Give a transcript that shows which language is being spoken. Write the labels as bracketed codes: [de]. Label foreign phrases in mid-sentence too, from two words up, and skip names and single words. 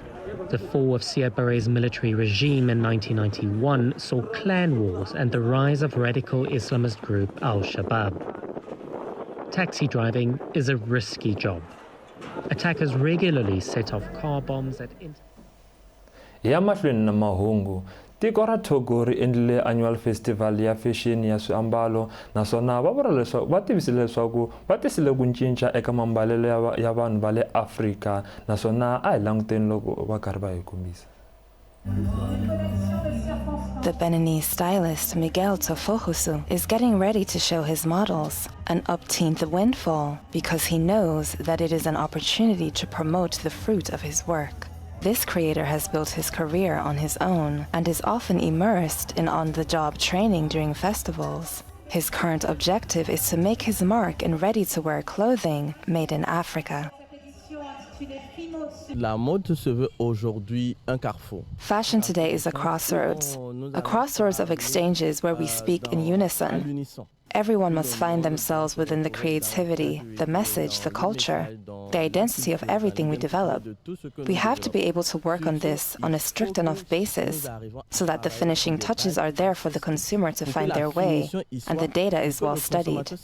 [en] The fall of Siad Barre's military regime in 1991 saw clan wars and the rise of radical Islamist group Al-Shabaab. Taxi driving is a risky job. Attackers regularly set off car bombs at [ts] Ya mahlweni na mahungu, tiko ra Togo ri endlile [en] annual festival [ts] ya fashion ya swiambalo naswona va tivisile leswaku va tisile ku cinca eka mambalelo ya vanhu va le Afrika naswona a hi languteni loko va karhi va hi kombisa. [en] The Beninese stylist Miguel Tofohusu is getting ready to show his models an upteenth windfall because he knows that it is an opportunity to promote the fruit of his work. This creator has built his career on his own and is often immersed in on-the-job training during festivals. His current objective is to make his mark in ready-to-wear clothing made in Africa. [fr] La mode se veut aujourd'hui un carrefour. [en] Fashion today is a crossroads of exchanges where we speak in unison. Everyone must find themselves within the creativity, the message, the culture, the identity of everything we develop. We have to be able to work on this on a strict enough basis so that the finishing touches are there for the consumer to find their way and the data is well studied.